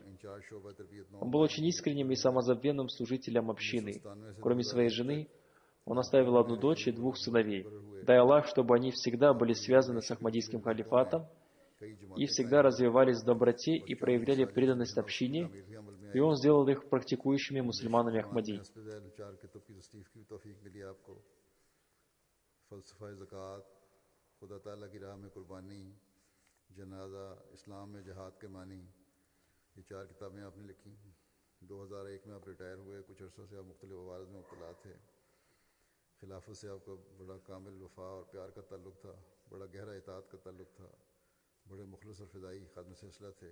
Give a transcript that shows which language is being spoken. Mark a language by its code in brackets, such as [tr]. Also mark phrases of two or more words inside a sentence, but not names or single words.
[ru] Он был очень искренним и самозабвенным служителем общины. Кроме своей жены, он оставил 1 дочь и 2 сыновей. Дай Аллах, чтобы они всегда были связаны с Ахмадийским халифатом и всегда развивались в доброте и проявляли преданность общине, и он сделал их практикующими мусульманами Ахмади. [ur] خدا تعالیٰ کی راہ میں قربانی، جنازہ، اسلام میں جہاد کے معنی، یہ 4 کتابیں آپ نے لکھی. 2001 میں آپ ریٹائر ہوئے. کچھ عرصوں سے آپ مختلف ایوارڈ میں مبتلا تھے۔ خلافت سے آپ کا بڑا کامل وفا اور پیار کا تعلق تھا، بڑا گہرا اطاعت کا تعلق تھا، بڑے مخلص اور فدائی خادم سلسلہ تھے.